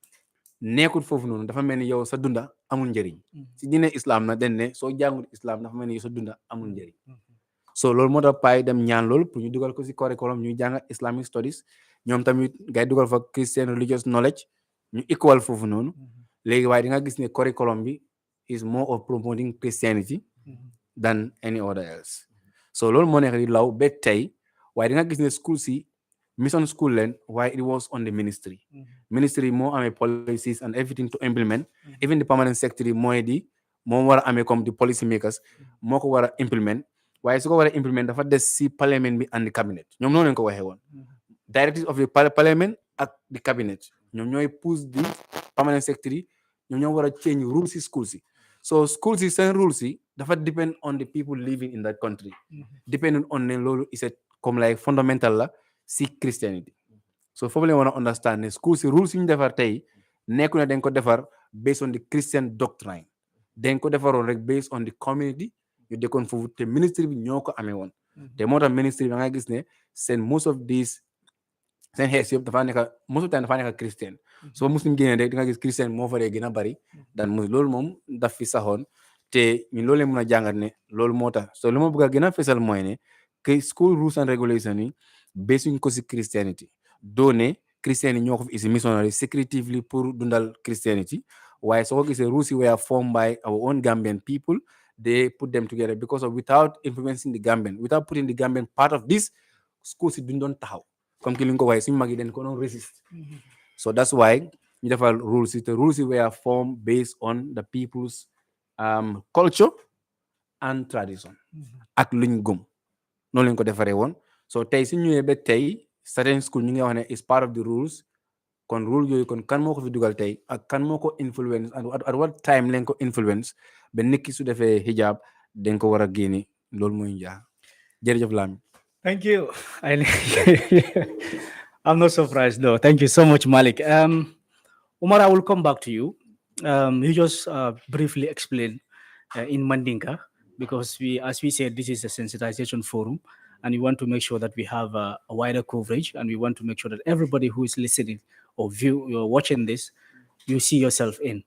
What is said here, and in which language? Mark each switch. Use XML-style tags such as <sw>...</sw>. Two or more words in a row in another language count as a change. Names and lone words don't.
<wo>nekkul foofu noonu dafa mel ni yow sa dunda amul njëriñ si diine islam nag dañ ne soo jàngul islam dafa mel ni yow sa dunda amul njëriñ so loolu moo tax paay dem ñaan loolu pour ñu dugal ko si curriculum ñuy jàng</wo> <en>Islamic studies</en> <wo>ñoom tamit ngay dugal fa</wo> <en>Christian religious knowledge</en> <wo>ñu equal foofu noonu léegi waaye di nga gis ne curriculum bi</wo> <en>is more of promoting Christianity than any other else</en> <wo>so loolu moo nekk di law ba tey waaye di nga gis ne school si</wo> <en>mission school</en> <wo>leen waaye</wo> <en>it was on the ministry</en> <wo>moo amee</wo> <en>policies and everything to implement even the permanent secretary</en> <wo>mooy di moom war a amee comme</wo> <en>the policy makers</en> <wo>moo ko war a implement waaye su ko war a implement dafa des si parliament bi</wo> <en>and the cabinet</en> <wo>ñoom noonu leen ko waxee woon</wo> <en>directives of the parliament</en> <wo>ak</wo> <en>the cabinet</en> <wo>ñoom ñooy push di</wo> <en>permanent secretary</en> <wo>ñoom ñoo war a</wo> <en>change rules</en> <wo>si school si so school si seen rules si dafa</wo> <en>depend on the people living in that country</en> <wo>depending on ne loolu</wo> <en>is comme like fundamental</en> <wo>la si Christianity so foofu leen war a understand ne school si rules yi ñu defar tey nekku ne dañ ko defar</wo> <en>based on the Christian</en> <wo>doctrine dañ ko defaroon rek</wo> <en>based on the community</en> <wo>ñu dëkkoon foofu te ministry bi ñoo ko amee woon te moo tax ministry bi da nga gis ne seen</wo> <en>most of these</en> <wo>seen xees yëpp dafa nekk most</wo> <en>of time</en> <wo>dafa nekk Christian so muslim génne rek di nga gis Christian moo fa dee gën a bari dan muslim loolu moom daf fi saxoon te ñun loolu leen mën a jàngat ne loolu moo tax so lu ma bëgg a gën a fesal mooy ne que</wo> <en>school rules and regulations</en> <wo>yi basuñ ko si Christianity doo ne Christian yi ñoo ko fi isi missionary secretively pour dundal Christianity waaye soo ko gisee rules yi</wo> <en>were formed by our own Gambian people they put them together because of without influencing the Gambian, without putting the Gambian part of this, schools it don't</en> <wo>taxaw comme ki li ko waxe suñu magi den ko non resist.</wo> <en>So that's why ñu defal rules. The rules were formed based on the people's culture and tradition</en> <wo>ak luñ gëm noonu lañ ko defaree woon. So tey su ñëwee ba tey certain school ñu ngi wax ne</wo> <en>is part of the rules.</en> <wo>Kon rule yooyu kon kan moo ko fi dugal tey ak kan moo ko influence</wo> <en>at what time</en> <wo>lañ ko influence ba nit ki su defee hijab dañ ko war a génne loolu mooy njaa jërëjëf Lamin.</wo> <en>Thank you. I'm not surprised though. Thank you so much, Malik. Umar, I will come back to you. You just briefly explain in Mandinka, because as we said, this is a sensitization forum, and we want to make sure that we have a wider coverage, and we want to make sure that everybody who is listening or watching this, you see yourself in.</en>